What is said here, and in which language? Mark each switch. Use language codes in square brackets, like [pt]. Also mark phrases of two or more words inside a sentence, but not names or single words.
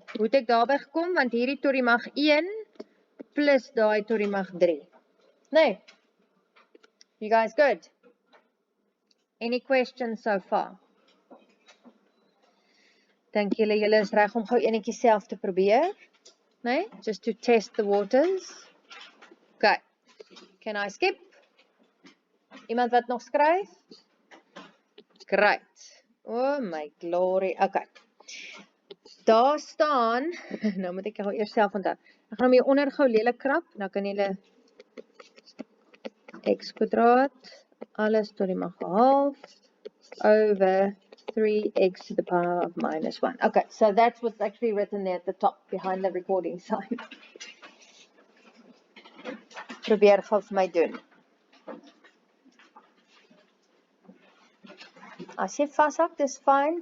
[af] Hoe het ek daarby gekom? Want hierdie tot die mag 1 plus daai tot die mag 3. Nee. [en] You guys good? Any questions so far? [af] Dink julle is reg om gou enetjie self te probeer? Nee? [en] Just to test the waters. Okay. Can I skip? [af] Iemand wat nog skryf? [en] Great. Oh my glory. Okay. [af] Daar staan, nou moet ek gou eers self onthou. Ek gaan hom hier onder gou lelik krap, dan kan julle x kwadraat alles tot die mag 'n half [en] over 3x to the power of minus 1. Okay, so that's what's actually written there at the top behind the recording sign. [af] Probeer gou vir my doen. As jy vashak, dis fine.